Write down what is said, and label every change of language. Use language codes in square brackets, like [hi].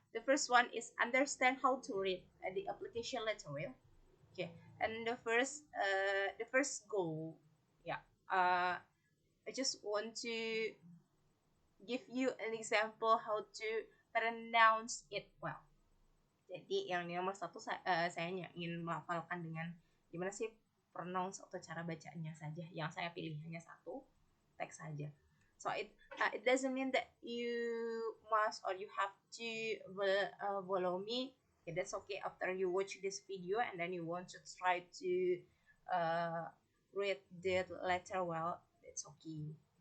[en] The first one is understand how to read the application letter well. Okay. And the first goal. Yeah. I just want to give you an example how to pronounce it well. [id] Jadi yang nomor 1 saya ingin melafalkan dengan gimana sih pronounce atau cara bacanya saja. Yang saya pilih hanya satu teks saja. [en] So it doesn't mean that you must or you have to follow me. Okay, that's okay after you watch this video and then you want to try to read the letter well. It's okay.